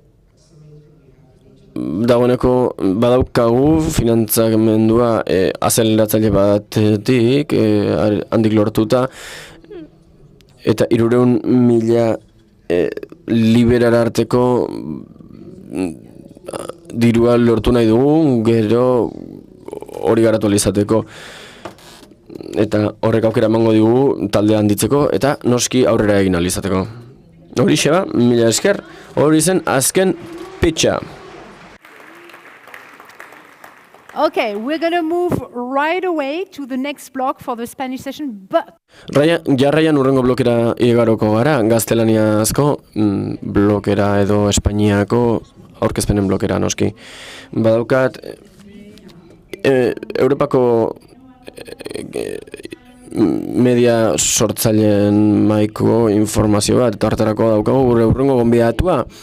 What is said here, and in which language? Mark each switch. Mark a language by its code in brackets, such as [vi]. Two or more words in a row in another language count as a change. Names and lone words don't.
[eu] Dagoeneko badaukagu finantzamendua azeleratzaile batetik handik lortuta, eta 300.000 liberar arteko dirua lortu nahi dugu, gero hori garatu izateko. Eta horrek aukera emango digu taldea handitzeko eta noski aurrera egin ahal izateko. Horixe ba, mila esker, hori zen azken pitcha. [en] Okay, we're going to move right away to the next block for the Spanish session, but... [eu] Jarraian urrengo blokera igaroko gara, gaztelaniazko blokera edo Espainiako aurkezpenen blokera noski. Badaukat, Europako media sortzaileen maiko informazio bat, eta hartarako daukagu gure urrengo gonbidatua.